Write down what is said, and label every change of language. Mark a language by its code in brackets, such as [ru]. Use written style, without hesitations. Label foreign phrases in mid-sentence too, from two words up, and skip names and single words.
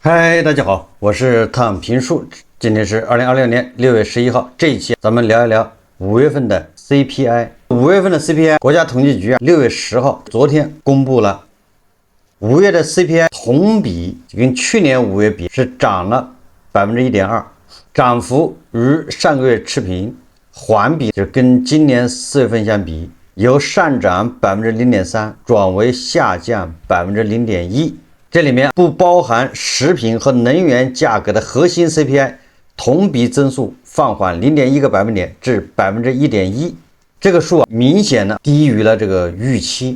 [zh] 嗨，大家好，我是躺平树，今天是2026年6月11号，这一期咱们聊一聊5月份的 CPI。5月份的 CPI， 国家統計局6月10號昨天公布了5月的 CPI 同比跟去年5月比是漲了 1.2%，漲幅與上個月持平，環比就跟今年4月份相比，由上漲 0.3% 轉為下降 0.1%。這裡面不包含食品和能源價格的核心 CPI 同比增速放緩 0.1個百分點至 1.1%， 這個數明顯的低於了這個預期。